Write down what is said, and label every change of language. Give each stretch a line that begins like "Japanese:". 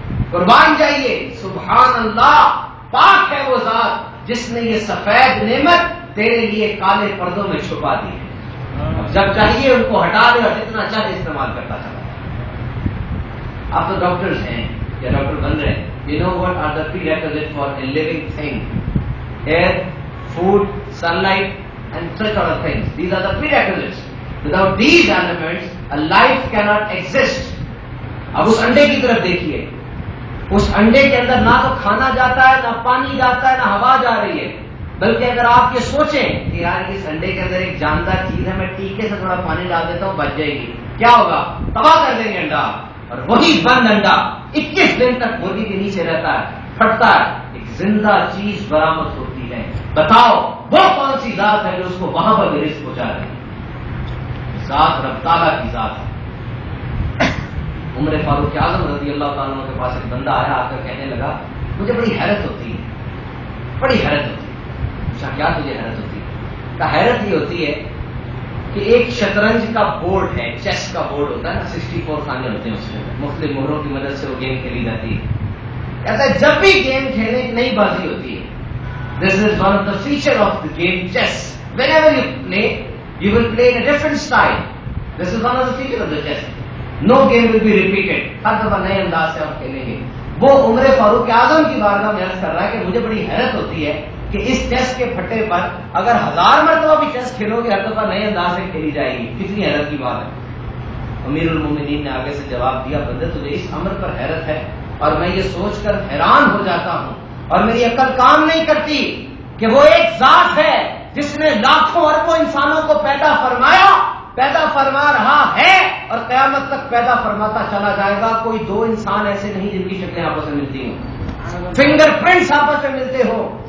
Urdu: قربان جائیے, سبحان اللہ, پاک ہے وہ ذات جس نے یہ سفید نعمت تیرے لیے کالے پردوں میں چھپا دی ہے. اب جب چاہیے ان کو ہٹا دے اور جتنا چاہے استعمال کرتا چلا. آپ تو ڈاکٹرز ہیں یا ڈاکٹر بن رہے ہیں.
English: You know what are the prerequisites for a living thing? Air, food, sunlight, and such other things. These are the prerequisites. Without these elements, a life cannot exist.
Urdu: اب اس انڈے کی طرف دیکھیے, اس انڈے کے اندر نہ تو کھانا جاتا ہے, نہ پانی جاتا ہے, نہ ہوا جا رہی ہے. بلکہ اگر آپ یہ سوچیں کہ یار اس انڈے کے اندر ایک جاندار چیز ہے, میں ٹیکے سے تھوڑا پانی ڈال دیتا ہوں, بچ جائے گی, کیا ہوگا؟ تباہ کر دیں گے انڈا. اور وہی بند انڈا 21 دن تک مرغی کے نیچے رہتا ہے, پھٹتا ہے, ایک زندہ چیز برآمد ہوتی ہے. بتاؤ وہ کون سی ذات ہے جو اس کو وہاں پر رزق پہنچا رہی ہے؟ ذات رب تعالیٰ کی ذات ہے. عمر فاروق اعظم رضی اللہ تعالیٰ عنہ کے پاس ایک بندہ آیا، آ کر کہنے لگا مجھے بڑی حیرت ہوتی ہے، بڑی حیرت ہوتی ہے۔ پوچھا کیا تجھے حیرت ہوتی ہے؟ کہا حیرت یہ ہوتی ہے کہ ایک شطرنج کا بورڈ ہے، چیس کا بورڈ ہوتا ہے نا، 64 خانے ہوتے ہیں اس میں، مختلف مہروں کی مدد سے وہ گیم کھیلی جاتی ہے۔ کہتا ہے جب بھی گیم کھیلے ایک نئی بازی ہوتی ہے۔
English: This is one of the feature of the game chess. Whenever you play, you will play in a different style. This is one of the feature of the chess. No game will be repeated.
Urdu: ہر دفعہ نئے انداز سے ہم کھیلیں گے۔ وہ عمر فاروق اعظم کی بارگاہ میں عرض کر رہا ہے کہ مجھے بڑی حیرت ہوتی ہے کہ اس چیس کے پھٹے پر اگر 1000 مرتبہ بھی چیس کھیلو گے ہر دفعہ نئے انداز سے کھیلی جائے گی، کتنی حیرت کی بات ہے۔ امیر المومنین نے آگے سے جواب دیا بندے تجھے اس امر پر حیرت ہے اور میں یہ سوچ کر حیران ہو جاتا ہوں اور میری عقل کام نہیں کرتی کہ وہ ایک ذات ہے جس نے لاکھوں اربوں انسانوں کو پیدا فرمایا، پیدا فرما رہا ہے اور قیامت تک پیدا فرماتا چلا جائے گا۔ کوئی دو انسان ایسے نہیں جن کی شکلیں آپس میں ملتی ہوں، فنگر پرنٹس آپس میں ملتے ہو۔